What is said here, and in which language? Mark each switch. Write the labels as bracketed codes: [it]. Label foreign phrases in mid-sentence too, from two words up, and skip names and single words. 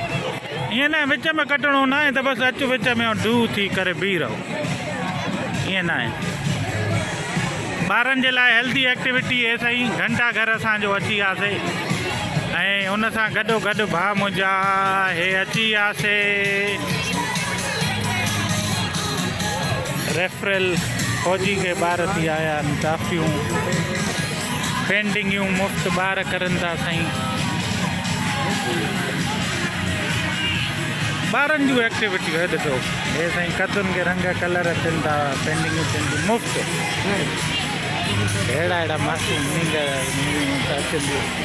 [sd] ईअं न विच में कटिणो न आहे त बसि अचु विच में डू थी करे बीह रहो। ईअं न आहे। ॿारनि जे लाइ [en] healthy activity [sd] हे साईं घंटा घर असांजो अची वियासीं ऐं हुन सां गॾोगॾु भाउ मुंहिंजा हे अची वियासीं रेफरल फौजी के ॿार थी आया आहिनि। टाफियूं पेंटिंगियूं मुफ़्त ॿार करनि था साईं। ॿारनि जूं एक्टिविटियूं हे ॾिसो हे साईं कतुनि खे रंग कलर थियनि था पेंटिंगियूं थियनि थियूं मुफ़्त। अहिड़ा अहिड़ा मासूम नींद अचनि थियूं।